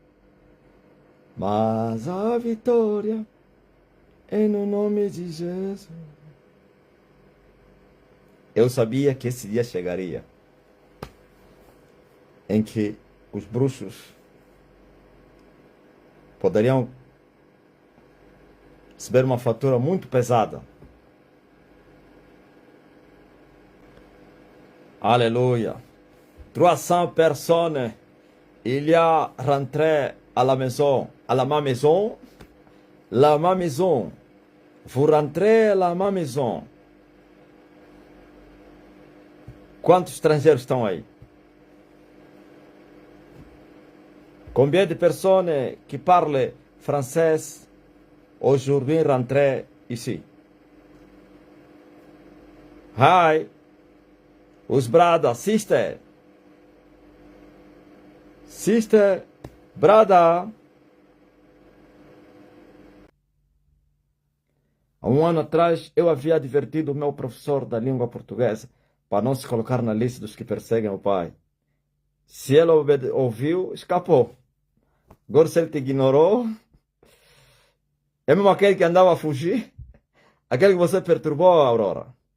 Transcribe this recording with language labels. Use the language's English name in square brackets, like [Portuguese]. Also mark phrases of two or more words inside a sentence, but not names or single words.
[Portuguese] Mas a vitória é no nome de Jesus. Eu sabia que esse dia chegaria em que os bruxos poderiam receber uma fatura muito pesada. [French] Alléluia. 300 personnes, il y a rentré à la maison, la ma maison. Vous rentrez à la ma maison. [Portuguese] Quantos estrangeiros estão aí? [French] Combien de personnes qui parlent français aujourd'hui rentrent ici? [English] Hi, os brother, sister, brother. [Portuguese] Há um ano atrás, eu havia advertido o meu professor da língua portuguesa para não se colocar na lista dos que perseguem o pai. Se ele ouviu, escapou. Agora, se ele te ignorou, é mesmo aquele que andava a fugir, aquele que você perturbou, Aurora.